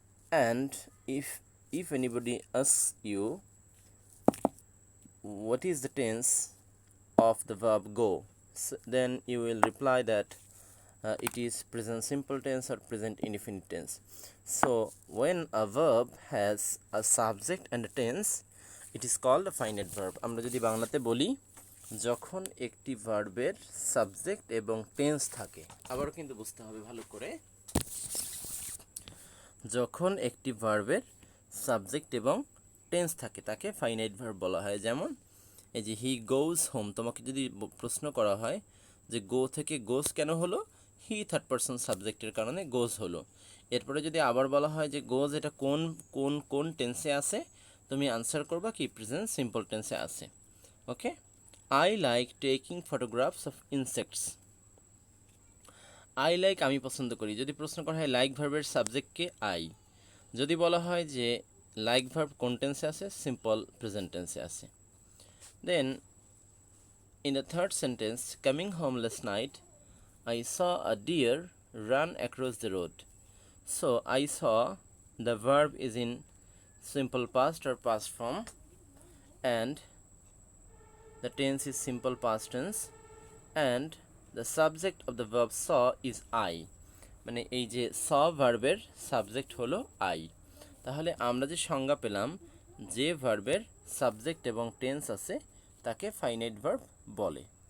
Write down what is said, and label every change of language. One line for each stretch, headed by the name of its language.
English: And if anybody asks you what is the tense of the verb go, so then you will reply that it is present simple tense or present indefinite tense. So when a verb has a subject and a tense, it is called a finite verb.
Bangla: আমরা যদি বাংলাতে বলি, যখন একটি ভার্বের subject এবং tense থাকে, আবারও কিন্তু বুঝতে হবে ভালো করে, যখন একটি ভার্বের সাবজেক্ট এবং টেন্স থাকে তাকে ফাইনাইট ভার্ব বলা হয়। যেমন এই যে হি গোজ হোম, তোমাকে যদি প্রশ্ন করা হয় যে গো থেকে গোজ কেন হলো, হি থার্ড পারসন সাবজেক্টের কারণে গোজ হলো। এরপরে যদি আবার বলা হয় যে গোজ এটা কোন কোন কোন টেন্সে আছে, তুমি আনসার করবা কি প্রেজেন্ট সিম্পল টেন্সে আছে।
English: Okay, I like taking photographs of insects.
Bangla: I like আমি পছন্দ করি, যদি প্রশ্ন করা হয় লাইক ভার্বের সাবজেক্টকে আই, যদি বলা হয় যে লাইক ভার্ব কোন টেন্সে আছে, সিম্পল প্রেজেন্ট টেন্সে আছে।
English: Then in the third sentence, coming home last night, I saw a deer run across the road. So I saw, the verb is in simple past or past form, and the tense is simple past tense, and the subject of the verb saw is I.
Bangla: মানে এই যে saw ভার্বের subject হলো I। তাহলে আমরা যে সংজ্ঞা পেলাম, যে ভার্বের সাবজেক্ট এবং টেন্স আছে তাকে ফাইনাইট ভার্ব বলে।